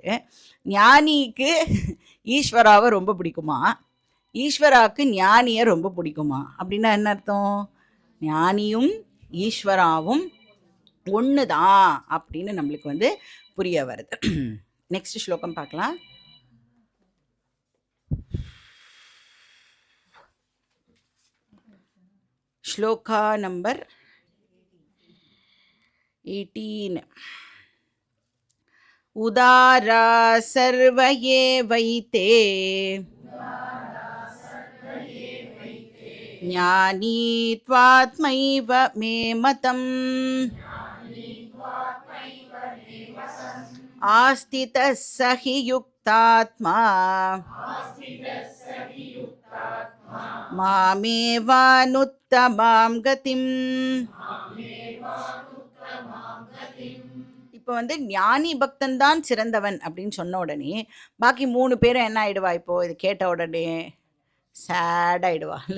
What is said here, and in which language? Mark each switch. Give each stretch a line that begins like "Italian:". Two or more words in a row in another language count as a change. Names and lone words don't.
Tamil: ஞானிக்கு ஈஸ்வராவை ரொம்ப பிடிக்குமா, ஈஸ்வராவுக்கு ஞானியை ரொம்ப பிடிக்குமா அப்படின்னா என்ன அர்த்தம், ஞானியும் ஈஸ்வராவும் ஒன்று தான் அப்படின்னு நம்மளுக்கு வந்து புரிய வருது. நெக்ஸ்ட் ஸ்லோகம் பார்க்கலாம்.
Sanskrit: श्लोका नंबर 18. उदारा सर्व एवैते ज्ञानी त्वात्मैव मे मतम् आस्तितः स हि युक्तात्मा मामेवानुत्तमां गतिम्.
Tamil: இப்போ வந்து ஞானி பக்தன் தான் சிறந்தவன் அப்படின்னு சொன்ன உடனே பாக்கி 3 பேரும் என்ன ஆயிடுவா, இப்போ இது கேட்ட உடனே சேட் ஆயிடுவாள்.